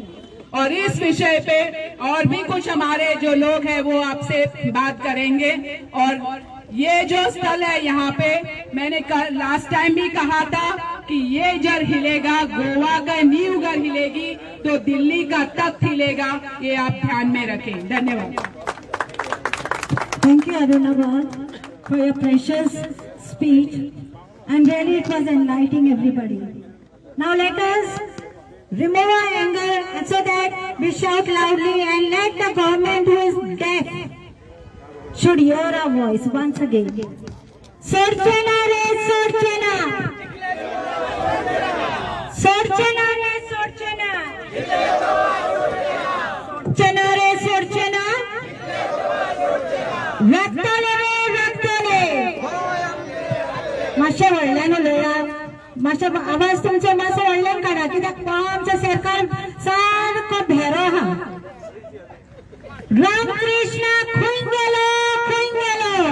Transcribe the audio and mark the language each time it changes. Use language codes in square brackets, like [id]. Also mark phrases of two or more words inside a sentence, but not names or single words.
[hi] और इस विषय पे और भी कुछ हमारे जो लोग हैं वो आपसे बात करेंगे। और ये जो स्थल है यहाँ पे, मैंने [en] last time [hi] भी कहा था कि ये जर हिलेगा, गोवा का नींव अगर हिलेगी तो दिल्ली का तख्त हिलेगा, ये आप ध्यान में रखें। धन्यवाद। [en] Thank you, Arunabha, for your precious speech, and really it was enlightening everybody. Now let us remove our anger so that we shout loudly and let the government who is deaf should hear our voice once again. [kok] Sorchena re sorchena. Sorchena re sorchena. Sorchena re sorchena. रक्तले रे रक्तले. मातशें व्हडल्यान उलया, मातशें आवाज तुमचो मातसो व्हडल्यान काडा, कित्याक आमचो सरकार सारको भेरो आहा. रामकृष्ण खंय गेलो, खंय गेलो.